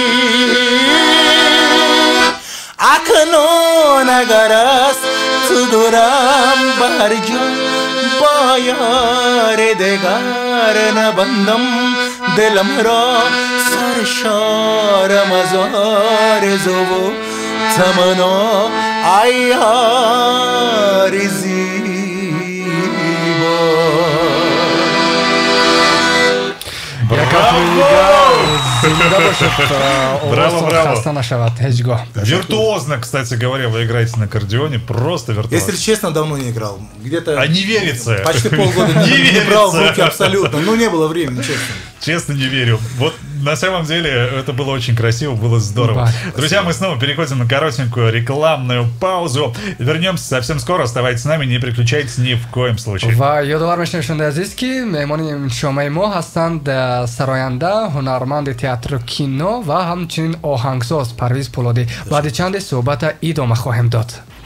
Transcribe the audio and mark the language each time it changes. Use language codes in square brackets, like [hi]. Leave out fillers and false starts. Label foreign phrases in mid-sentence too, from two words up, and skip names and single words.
[tg] اکنون اگر است تو دورم برجا با یار دگر نبندم دلم را سرشارم از آرزو و تمنا ای یار زیبا. [ru] Браво! Виртуозно, кстати говоря, вы играете на аккордеоне, просто виртуозно. Если честно, давно не играл. Где-то а не верится. Почти полгода не брал в руки абсолютно. Ну, не было времени, честно. Честно не верю. Вот на самом деле это было очень красиво, было здорово. Друзья, мы снова переходим на коротенькую рекламную паузу. Вернемся совсем скоро. Оставайтесь с нами, не переключайтесь ни в коем случае. [tg] و یادآور میشیم شنونده عزیز که مهمان شما ما هستند سراینده هنرمند تئاتر کینو و همچنین آهنگساز پرویز پولادی. بعد چند صحبت ادامه خواهیم داد.